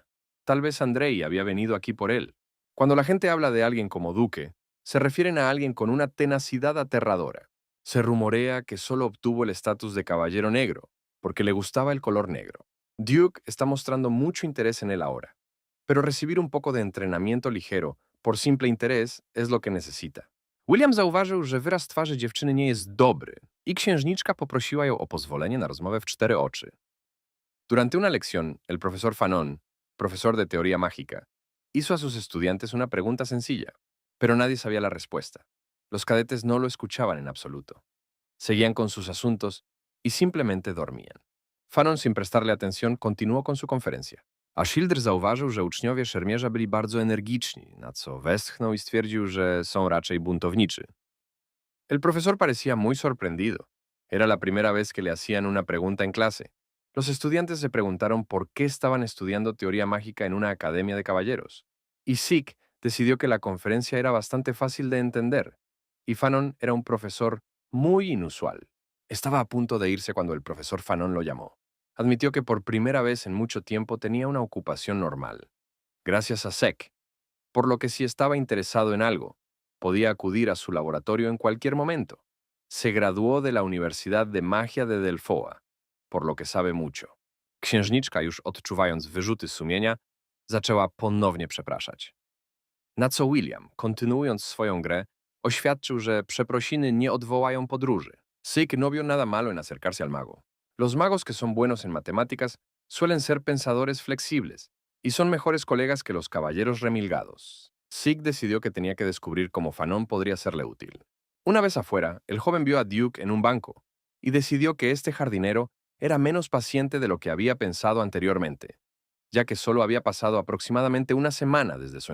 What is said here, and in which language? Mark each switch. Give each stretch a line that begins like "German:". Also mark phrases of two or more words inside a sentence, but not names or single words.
Spanish: Tal vez Andrei había venido aquí por él. Cuando la gente habla de alguien como duque, se refieren a alguien con una tenacidad aterradora. Se rumorea que solo obtuvo el estatus de caballero negro, porque le gustaba el color negro. Duke está mostrando mucho interés en él ahora, pero recibir un poco de entrenamiento ligero, por simple interés, es lo que necesita.
Polish: William zauważył, że wyraz twarzy dziewczyny nie jest dobry i księżniczka poprosiła ją o pozwolenie na rozmowę w cztery oczy.
Spanish: Durante una lección, el profesor Fanon, profesor de teoría mágica, hizo a sus estudiantes una pregunta sencilla, pero nadie sabía la respuesta. Los cadetes no lo escuchaban en absoluto. Seguían con sus asuntos y simplemente dormían. Fanon, sin prestarle atención, continuó con su conferencia.
Polish: A Childr zauważył, że uczniowie szermierza byli bardzo energiczni, na co westchnął i stwierdził, że są raczej buntowniczy.
Spanish: El profesor parecía muy sorprendido. Era la primera vez que le hacían una pregunta en clase. Los estudiantes se preguntaron por qué estaban estudiando teoría mágica en una academia de caballeros. Y Sik decidió que la conferencia era bastante fácil de entender. Y Fanon era un profesor muy inusual. Estaba a punto de irse cuando el profesor Fanon lo llamó. Admitió que por primera vez en mucho tiempo tenía una ocupación normal, gracias a Sek, por lo que si estaba interesado en algo, podía acudir a su laboratorio en cualquier momento. Se graduó de la Universidad de Magia de Delfoa, por lo que sabe mucho.
Polish: Księżniczka, już odczuwając wyrzuty sumienia, zaczęła ponownie przepraszać. Na co William, kontynuując swoją grę, oświadczył, że przeprosiny nie odwołają podróży.
Spanish: Sik no vio nada malo en acercarse al mago. Los magos que son buenos en matemáticas suelen ser pensadores flexibles y son mejores colegas que los caballeros remilgados. Sik decidió que tenía que descubrir cómo Fanon podría serle útil. Una vez afuera, el joven vio a Duke en un banco y decidió que este jardinero era menos paciente de lo que había pensado anteriormente, ya que solo había pasado aproximadamente una semana desde su encuentro.